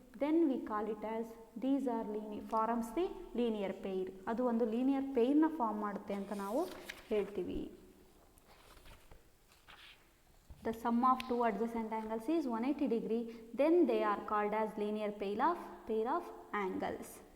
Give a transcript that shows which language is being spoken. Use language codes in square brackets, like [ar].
[en] Then we call it as these are forms the linear pair. [kn] ಅದು ಒಂದು linear pair ನ form ಮಾಡುತ್ತೆ ಅಂತ ನಾವು ಹೇಳ್ತೀವಿ. [en] The sum of two adjacent angles is 180 degree. Then they are called as linear pair of angles.